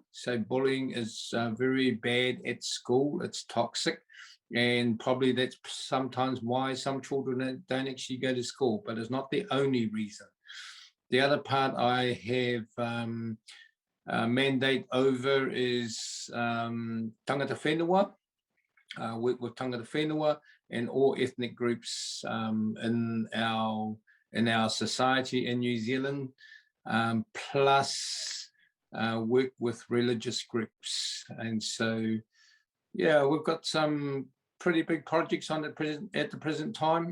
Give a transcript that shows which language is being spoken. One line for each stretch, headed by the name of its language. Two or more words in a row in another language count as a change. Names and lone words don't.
English: So bullying is very bad at school. It's toxic, and probably that's sometimes why some children don't actually go to school, but it's not the only reason. The other part I have mandate over is
Māori: tangata whenua,
English: work with
Māori: tangata whenua
English: and all ethnic groups in our society in New Zealand, plus work with religious groups. And so, yeah, we've got some pretty big projects on at the present time.